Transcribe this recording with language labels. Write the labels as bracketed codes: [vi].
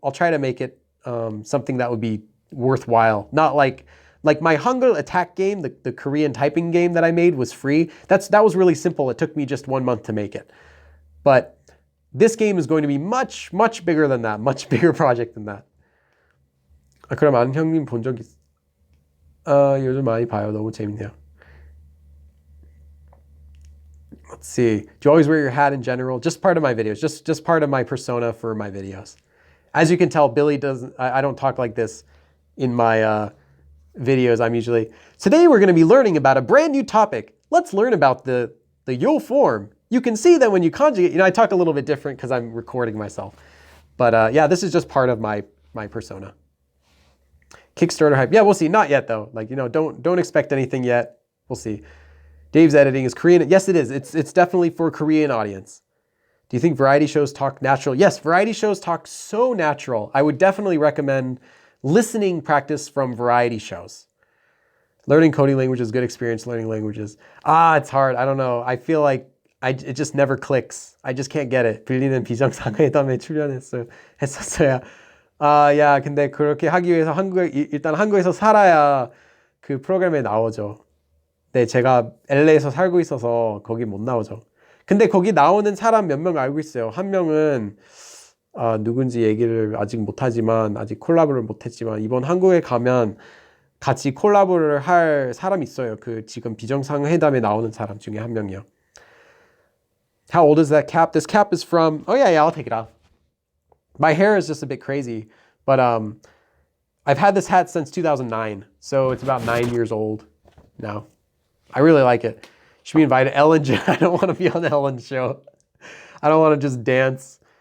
[en] I'll try to make it something that would be worthwhile. Not like my Hangul attack game, the Korean typing game that I made was free. That was really simple. It took me just 1 month to make it. But this game is going to be much, much bigger than that. Much bigger project than that. [ko] 그럼 아는 형님 본 적 요즘 많이 봐요. 너무 재밌네요. [en] Let's see. Do you always wear your hat in general? Just part of my videos. Just part of my persona for my videos. As you can tell, Billy doesn't. I don't talk like this in my videos. I'm usually. Today we're going to be learning about a brand new topic. Let's learn about the yo form. You can see that when you conjugate. I talk a little bit different because I'm recording myself. But yeah, this is just part of my persona. Kickstarter hype. Yeah, we'll see. Not yet though. Don't expect anything yet. We'll see. Dave's editing is Korean. Yes, it is. It's definitely for a Korean audience. Do you think variety shows talk natural? Yes, variety shows talk so natural. I would definitely recommend listening practice from variety shows. Learning coding languages, good experience learning languages. It's hard. I don't know. I feel like it just never clicks. I just can't get it. [ko] 빌리는 비정상회담에 했었어요. 야, 근데 그렇게 하기 위해서 일단 한국에서 살아야 그 프로그램에 나오죠. 네, 제가 LA에서 살고 있어서 거기 못 나오죠. 근데 거기 나오는 사람 몇 명 알고 있어요. 한 명은 누군지 얘기를 아직 못하지만 아직 콜라보를 못했지만 이번 한국에 가면 같이 콜라보를 할 사람이 있어요. 그 지금 비정상회담에 나오는 사람 중에 한 명이요. [en] How old is that cap? This cap is from, oh yeah, I'll take it off. My hair is just a bit crazy, but I've had this hat since 2009, so it's about 9 years old now. I really like it. Should be invited. Ellen, I don't want to be on the Ellen show. I don't want to just dance.